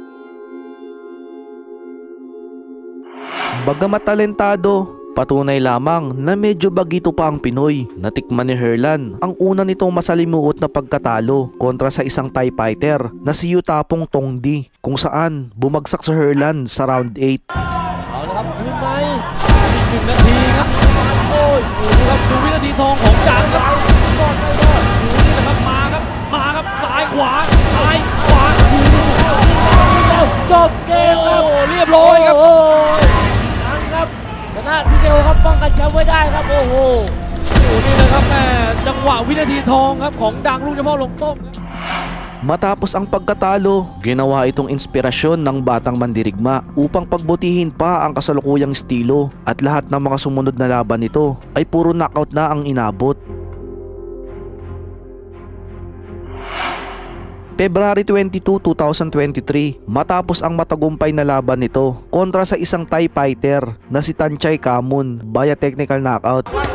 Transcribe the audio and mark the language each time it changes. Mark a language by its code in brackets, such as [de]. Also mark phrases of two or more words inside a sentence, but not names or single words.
[tl] Bagamat talentado, patunay lamang na medyo bagito pa ang Pinoy. Natikman ni Herlan ang una nitong masalimuot na pagkatalo kontra sa isang [en] Thai fighter [tl] na si Yutapong Tongdi, kung saan bumagsak sa Herlan sa round 8. [th] เอาละครับคืนในอีก1 นาทีครับโอ้ยดูครับดูวินาทีทองของดังครับรอดไม่รอดดูนี่นะครับมาครับซ้ายขวาจบเกมครับเรียบร้อยครับดังครับชนะทีเดียวครับป้องกันแชมป์ไว้ได้ครับโอ้โหนี่นะครับแม่จังหวะวินาทีทองครับของดังลูกเฉพาะลงต้ม [tl] Matapos ang pagkatalo, ginawa itong inspirasyon ng batang mandirigma upang pagbutihin pa ang kasalukuyang estilo, at lahat ng mga sumunod na laban nito ay puro knockout na ang inabot. February 22, 2023, matapos ang matagumpay na laban nito kontra sa isang [en] Thai fighter [tl] na si Tanchay Kamun via [en] technical knockout.